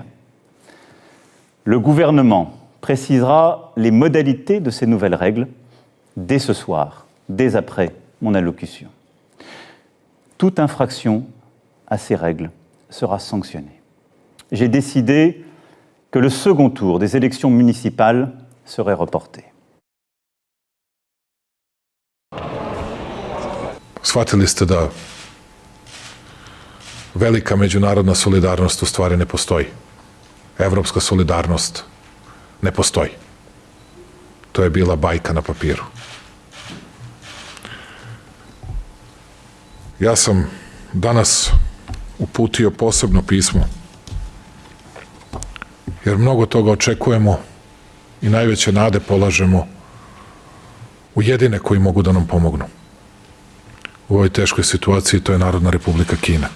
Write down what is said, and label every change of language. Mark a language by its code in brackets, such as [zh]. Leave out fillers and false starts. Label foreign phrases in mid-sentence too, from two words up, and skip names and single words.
[fr] Le gouvernement précisera les modalités de ces nouvelles règles dès ce soir, dès après mon allocution. Toute infraction à ces règles sera sanctionnée. J'ai décidé que le second tour des élections municipales serait reporté. [sr] Shvatili ste da velika međunarodna solidarnost u stvari ne postoji. Evropska solidarnost ne postoji. To je bila bajka na papiru. Ja sam danas uputio posebno pismo, jer mnogo toga očekujemo i najveće nade polažemo u jedine koji mogu da nam pomognu u ovoj teškoj situaciji, to je Narodna Republika Kina.